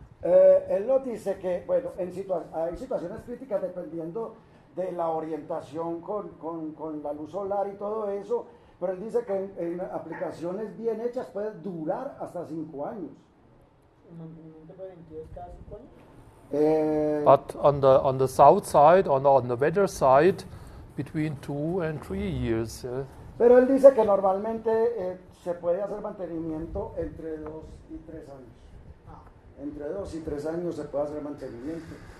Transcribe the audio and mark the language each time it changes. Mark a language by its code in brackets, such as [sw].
[es] Él nos dice que, bueno, hay situaciones críticas dependiendo de la orientación con la luz solar y todo eso, pero él dice que en aplicaciones bien hechas puede durar hasta 5 años. ¿Mantenimiento preventivo es cada 5 años? [en] But on the south side, on the weather side, between 2 and 3 years. Yeah. [es] Pero él dice que normalmente se puede hacer mantenimiento entre 2 y 3 años. Entre 2 y 3 años se puede hacer mantenimiento.